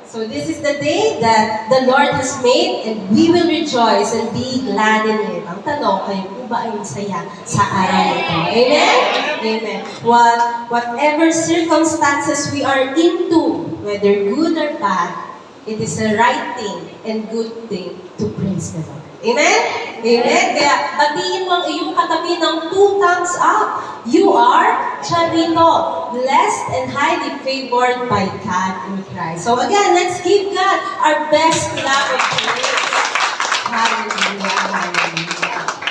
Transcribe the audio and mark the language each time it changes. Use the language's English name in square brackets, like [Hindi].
[English] So this is the day that the Lord has made and we will rejoice and be glad in it. [Filipino] Ang tanong, kayo po ba ay masaya sa araw na ito? Amen? Amen. [English] Whatever circumstances we are into, whether good or bad, it is a right thing and good thing to praise the Lord. Amen? Amen? [Filipino] Kaya batiin mo ang iyong katabi ng 2 thumbs up. [English] You are Charito, blessed and highly favored by God in Christ. So again, let's give God our best clap of praise. Hallelujah, hallelujah.